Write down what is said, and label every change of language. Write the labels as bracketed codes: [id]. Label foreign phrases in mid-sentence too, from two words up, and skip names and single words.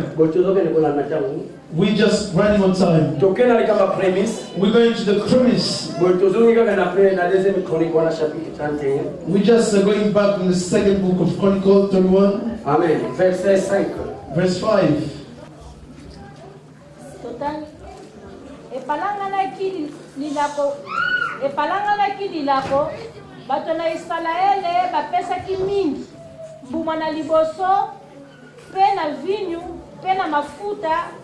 [en] We just running on time. We're going to the premise. We just going back in the 2nd book of Chronicles 31. Amen. Verse 5. [ln] Epalanganaki lilako bato na Israele bapesaki mingi mbuma na liboso pe na vinyu pe na mafuta